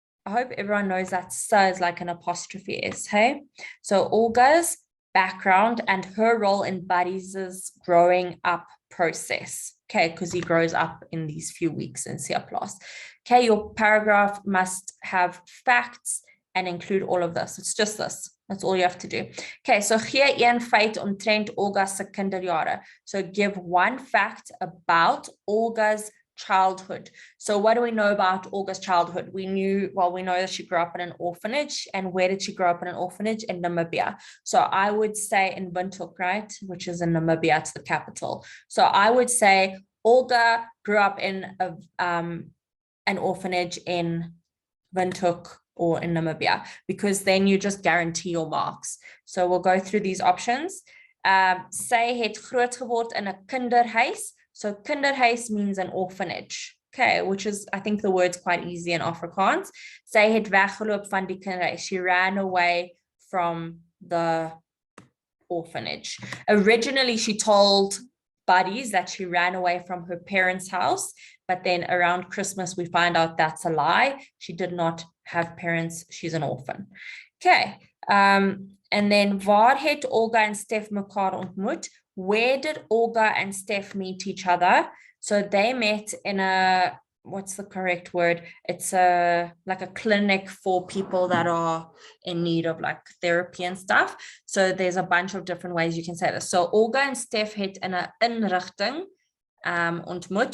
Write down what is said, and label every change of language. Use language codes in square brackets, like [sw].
[en] I hope everyone knows that "sa" is like an apostrophe S, hey? So Olga's background and her role in Buddies' growing up process. Okay, because he grows up in these few weeks in Seeplaas. Okay, your paragraph must have facts and include all of this. It's just this. That's all you have to do. Okay, so [af] gee een feit omtrent Olga se kinderjare. [en] So give one fact about Olga's childhood. So what do we know about Olga's childhood? We know that she grew up in an orphanage. And where did she grow up in an orphanage? In Namibia. So I would say in Windhoek, right? Which is in Namibia, it's the capital. So I would say Olga grew up in an orphanage in Windhoek or in Namibia, because then you just guarantee your marks. So we'll go through these options. [af] Sy het groot geword in 'n kinderhuis. [en] So kinderhuis means an orphanage. Okay, which is, I think the word's quite easy in Afrikaans. [af] Sy het weggeloop van die kinderhuis. [en] She ran away from the orphanage. Originally, she told Buddies that she ran away from her parents' house, but then around Christmas, we find out that's a lie. She did not have parents. She's an orphan. Okay, and then [af] waar het Olga en Stef mekaar ontmoet? [en] Where did Olga and Steph meet each other? So they met in a, what's the correct word? It's like a clinic for people that are in need of like therapy and stuff. So there's a bunch of different ways you can say this. So Olga and Steph [af] het in 'n inrigting ontmoet.